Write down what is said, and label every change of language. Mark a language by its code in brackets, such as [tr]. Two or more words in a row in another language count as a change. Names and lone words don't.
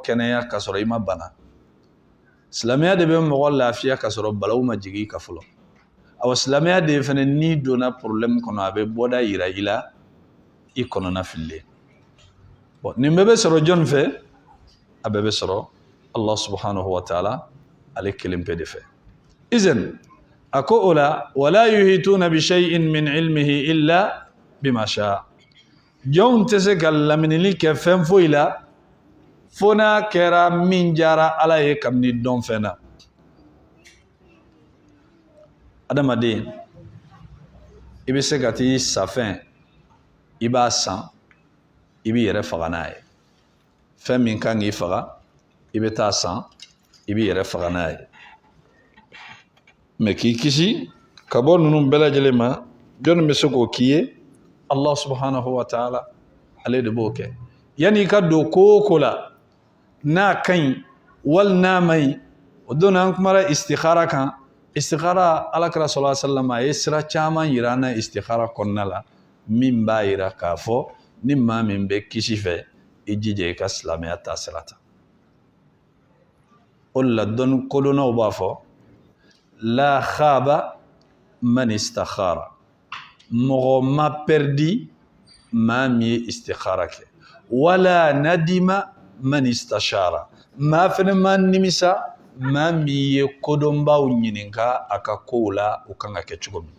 [bm] kɛnɛya ka sɔrɔ i ma bana silamɛya de bɛ mɔgɔ lafiya ka sɔrɔ balawu ma jigin i ka fɔlɔ awɔ silamɛya de fana n'i donna problème kɔnɔ a bɛ bɔda yira i la i kɔnɔna fililen bon nin bɛɛ bɛ sɔrɔ jɔn fɛ a bɛɛ bɛ sɔrɔ [ar] الله سبحانه وتعالى [bm] ale kelen pe de fɛ izan a ko o la [ar] ولا يحيطون بشيء من علمه إلا بما شاء [bm] jɔnw tɛ se ka laminili kɛ fɛn foyi la fo n'a kɛra min diyara ala ye kabini dɔn fɛn na adamaden i bɛ se ka t'i safɛn i b'a san i b'i yɛrɛ faga n'a ye fɛn min kan k'i faga i bɛ taa san i b'i yɛrɛ faga n'a ye mɛ k'i kisi ka bɔ ninnu bɛɛ lajɛlen ma jɔnni bɛ se k'o k'i ye [ar] الله سبحانه وتعالى [bm] ale de b'o kɛ yanni i ka don ko o ko la n'a ka ɲi wali n'a ma ɲi o don an kumara istikhara kan istikhara alakira [ar] صلى الله عليه وسلم [bm] a ye sira caman yira an na istikhara kɔnɔna la min b'a yira k'a fɔ ni maa min bɛ kisi fɛ i jija i ka silamɛya ta sira ta o de la dɔnni kodɔnnaw b'a fɔ [ar] لا خاب من استخار [bm] mɔgɔ ma perdi maa min ye istikhara kɛ [ar] ولا ندم من استشار [bm] maa fɛnɛ ma nimisa maa min ye kodɔnbaw ɲininka a ka kow la o kan ka kɛ cogo min